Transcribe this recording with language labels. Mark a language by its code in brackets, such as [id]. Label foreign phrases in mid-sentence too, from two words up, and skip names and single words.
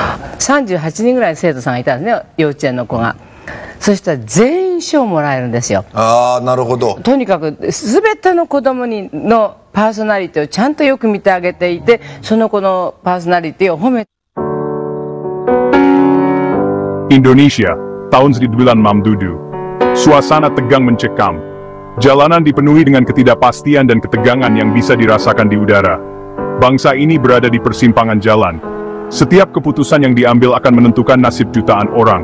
[ja] 38 人ぐらいの生徒さんがいたんですね、幼稚園の子が。そしたら全員賞もらえるんですよ。ああ、なるほど。とにかく全ての子供のパーソナリティをちゃんとよく見てあげていて、その子のパーソナリティを褒めて。 [id] Indonesia, tahun 1967. Suasana tegang mencekam. Jalanan dipenuhi dengan ketidakpastian dan ketegangan yang bisa dirasakan di udara. Bangsa ini berada di persimpangan jalan. Setiap keputusan yang diambil akan menentukan nasib jutaan orang.